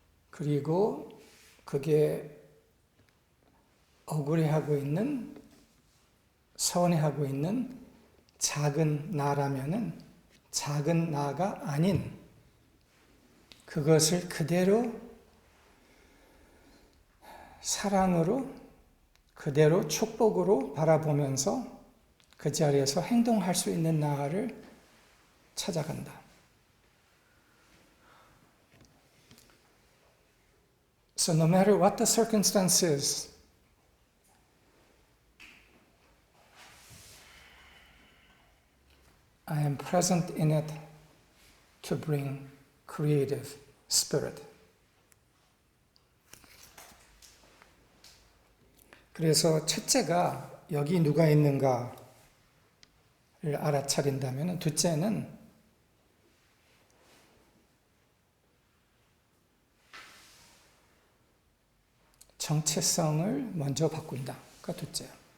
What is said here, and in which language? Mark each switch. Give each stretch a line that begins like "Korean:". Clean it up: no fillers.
Korean: 그리고 그게 억울해하고 있는, 서운해하고 있는 작은 나라면은 작은 나가 아닌 그것을 그대로 사랑으로, 그대로 축복으로 바라보면서 그 자리에서 행동할 수 있는 나를 찾아간다.
English: So no matter what the circumstances, I am present in it to bring creative spirit.
Korean: 그래서 첫째가 여기 누가 있는가를 알아차린다면 둘째는 정체성을 먼저 바꾼다가 둘째야.